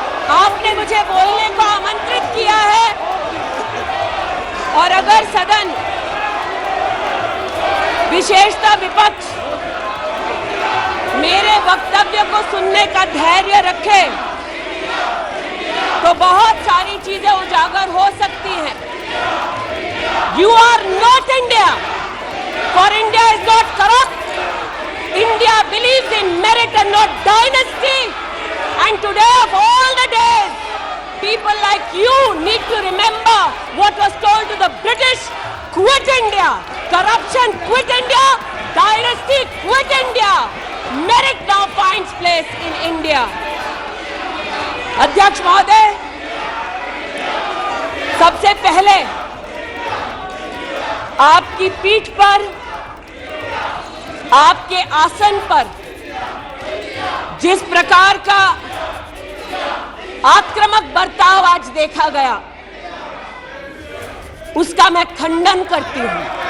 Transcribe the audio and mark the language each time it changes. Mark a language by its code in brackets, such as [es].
[hi] आपने मुझे बोलने को आमंत्रित किया है और अगर सदन, विशेषतः विपक्ष, मेरे वक्तव्य को सुनने का धैर्य रखे तो बहुत सारी चीजें उजागर हो सकती हैं। [en] You are not India, for India is not corrupt. India believes in merit and not dynasty. And today of all the days, people like you need to remember what was told to the British: quit India, corruption quit India, dynasty quit India. Merit now finds place in India. [hi] अध्यक्ष महोदय, सबसे पहले आपकी पीठ पर, आपके आसन पर जिस प्रकार का आक्रामक बर्ताव आज देखा गया, उसका मैं खंडन करती हूं।